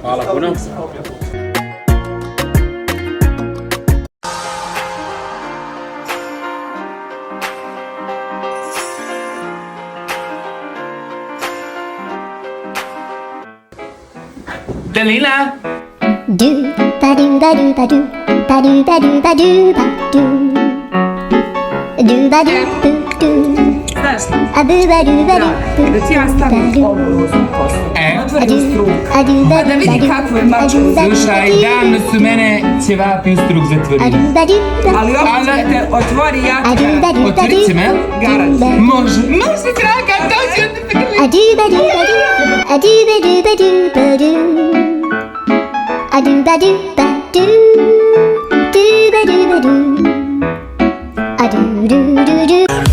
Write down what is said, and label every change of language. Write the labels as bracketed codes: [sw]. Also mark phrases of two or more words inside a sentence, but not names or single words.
[bs] puno. Delina! Do ba do ba do ba do ba do ba do ba do ba do do ba do do do Znaš, a do ba do ba do da ti ja stavim ovu roznu kosu. Otvori struk. Pa da vidi kako je mačo. Slušaj, davno su mene ćevapi u struk zatvorili. Ali ovo da te otvori jako garant. Otvorit će me? Garant. Može. Može, draga, dođi od te grli. a do ba do ba do a do ba do ba do ba do a do ba do ba do do ba do ba do a do do do do